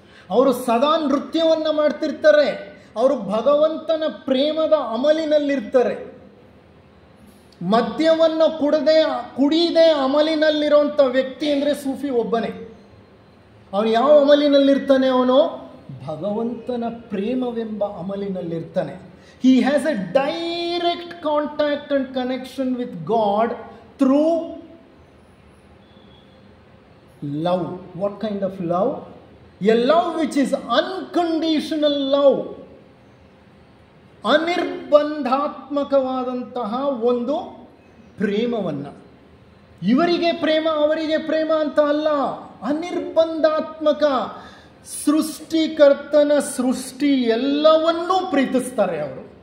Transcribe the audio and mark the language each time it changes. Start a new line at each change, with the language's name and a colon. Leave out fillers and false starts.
Kannada: ಅವರು ಸದಾ ನೃತ್ಯವನ್ನು ಮಾಡ್ತಿರ್ತಾರೆ, ಅವರು ಭಗವಂತನ ಪ್ರೇಮದ ಅಮಲಿನಲ್ಲಿರ್ತಾರೆ. ಮದ್ಯವನ್ನು ಕುಡಿಯದೆ ಅಮಲಿನಲ್ಲಿರುವಂಥ ವ್ಯಕ್ತಿ ಅಂದರೆ ಸೂಫಿ ಒಬ್ಬನೇ. ಅವನು ಯಾವ ಅಮಲಿನಲ್ಲಿರ್ತಾನೆ? ಅವನು ಭಗವಂತನ ಪ್ರೇಮವೆಂಬ ಅಮಲಿನಲ್ಲಿರ್ತಾನೆ.
English: He has a direct contact and connection with God through love. What kind of love? A love which is unconditional love.
Kannada: ಅನಿರ್ಬಂಧಾತ್ಮಕವಾದಂತಹ ಒಂದು ಪ್ರೇಮವನ್ನು. ಇವರಿಗೆ ಪ್ರೇಮ ಅವರಿಗೆ ಪ್ರೇಮ ಅಂತ ಅಲ್ಲ, ಅನಿರ್ಬಂಧಾತ್ಮಕ. ಸೃಷ್ಟಿಕರ್ತನ ಸೃಷ್ಟಿ ಎಲ್ಲವನ್ನೂ ಪ್ರೀತಿಸ್ತಾರೆ ಅವರು.